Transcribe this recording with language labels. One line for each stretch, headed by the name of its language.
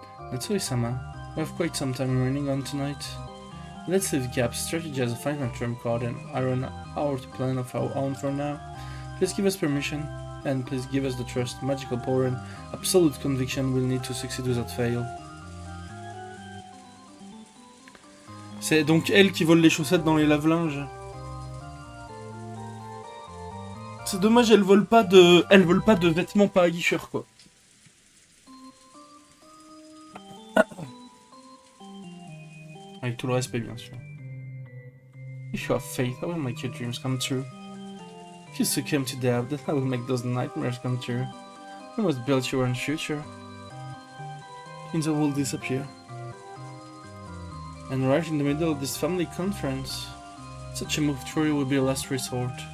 English: Natsui-sama, we have quite some time remaining on tonight. Let's leave Cap's strategy as a final trump card and iron out a plan of our own for now. Please give us permission, and please give us the trust, magical power and absolute conviction we'll need to succeed without fail.
French: C'est donc elle qui vole les chaussettes dans les lave-linges. C'est dommage, elle vole pas de vêtements pas aguicheurs, quoi. Avec tout le respect, bien sûr.
English: If you have faith, I will make your dreams come true. If you succumb to doubt, then I will make those nightmares come true. I must build your own future. Kinzo will disappear. And right in the middle of this family conference, such a move truly will be a last resort.